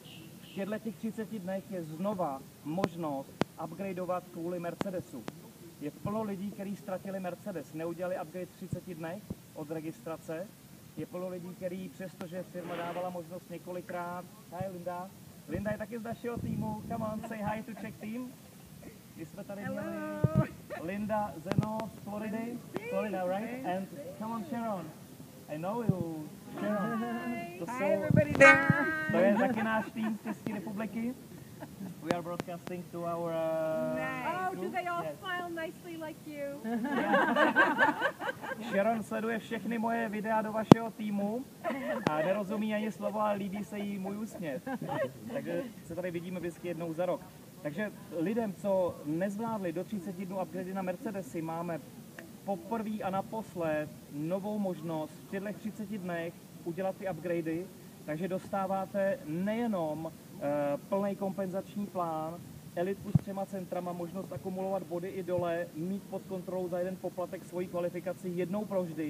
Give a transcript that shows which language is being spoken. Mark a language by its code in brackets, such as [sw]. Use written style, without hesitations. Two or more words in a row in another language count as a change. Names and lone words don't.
[cs] V těch 30 dnech je znova možnost upgradeovat kvůli Mercedesu. Je plno lidí, kteří ztratili Mercedes, neudělali upgrade v 30 dnech od registrace. Je plno lidí, kteří přestože firma dávala možnost několikrát. [en] Hi Linda. [cs] Linda je taky z našeho týmu. [en] Come on, say hi to Czech team. [cs] My jsme tady měli Linda Zeno z Floridy. [en] Florida, right? And come on Sharon. I know you. Sharon. Hi everybody there. [cs] To je taky náš tým z České republiky. [en] We are broadcasting to our Oh, group. do they all Yes. smile nicely like you? [cs] Sharon sleduje všechny moje videa do vašeho týmu a nerozumí ani slovo, ale líbí se jí můj úsměv. Takže se tady vidíme vždycky jednou za rok. Takže lidem, co nezvládli do 30 dnů upgrady na Mercedesy, máme poprvé a naposled novou možnost v těchto 30 dnech udělat ty upgrady, takže dostáváte nejenom plný kompenzační plán, elitku s 3 centrama, možnost akumulovat body i dole, mít pod kontrolou za jeden poplatek svoji kvalifikaci jednou provždy.